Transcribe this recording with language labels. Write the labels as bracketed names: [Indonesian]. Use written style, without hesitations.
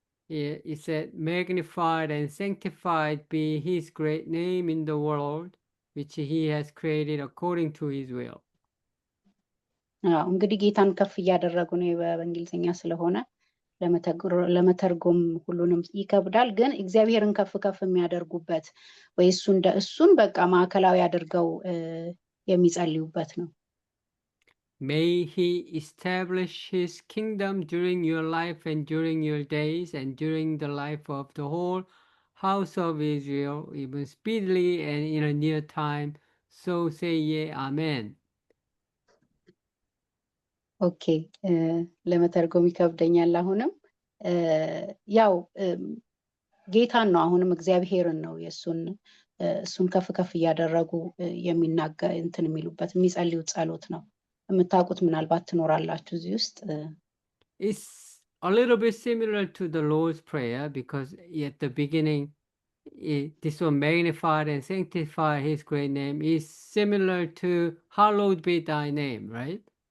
[English] It said, magnified and sanctified be his great name in the world, which he has created according to his will. [Amharic] እንግዲህ ጌታን ከፍ እያደረጉ ነው። በእንግሊዝኛ ስለሆነ ለመተርጎም ሁሉንም ይከብዳል። ግን እግዚአብሔርን ከፍ ከፍ የሚያደርጉበት ወይ እሱን በቃ ማዕከላዊ አድርገው የሚጸልዩበት ነው። [English] May he establish his kingdom during your life and during your days and during the life of the whole house of Israel, even speedily and in a near time. So say ye, Amen. [Amharic] ኦኬ ለመተርጎም ይከብደኛል። አሁንም ያው ጌታን ነው፣ አሁንም እግዚአብሔርን ነው እሱን ከፍ ከፍ እያደረጉ የሚናገር እንትን የሚሉበት የሚጸልዩት ጸሎት ነው። የምታውቁት ምናልባት ትኖራላችሁ እዚህ ውስጥ። [English] It's a little bit similar to the Lord's Prayer because at the beginning this one, magnified and sanctify his great name, is similar to hallowed be thy name, right?